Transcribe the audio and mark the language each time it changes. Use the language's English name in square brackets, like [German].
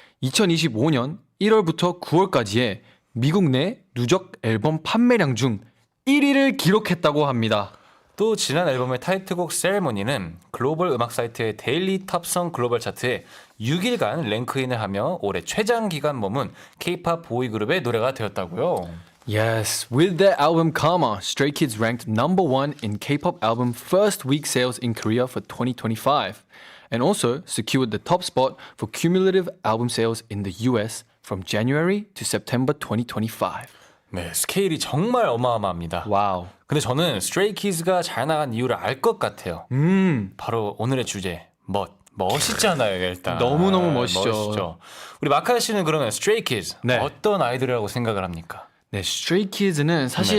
[Korean] 2025년 1월부터 9월까지의 미국 내 누적 앨범 판매량 중 1위를 기록했다고 합니다. 또 지난 앨범의 타이틀곡 세레모니는 글로벌 음악 사이트의 데일리 탑송 글로벌 차트에 6일간 랭크인을 하며 올해 최장 기간 머문 K-pop 보이그룹의 노래가 되었다고요. [English] Yes, with their album Karma, Stray Kids ranked number 1 in K-pop album first week sales in Korea for 2025 and also secured the top spot for cumulative album sales in the US from January to September 2025. [Korean] 네, 스케일이 정말 어마어마합니다. 와우. 근데 저는 Stray Kids가 잘 나간 이유를 알 것 같아요. 바로 오늘의 주제, 멋있잖아요, 일단. 너무너무 멋있죠. 우리 마카 씨는 그러면 Stray Kids 네. 어떤 아이돌이라고 생각을 합니까? 네, Stray Kids는 사실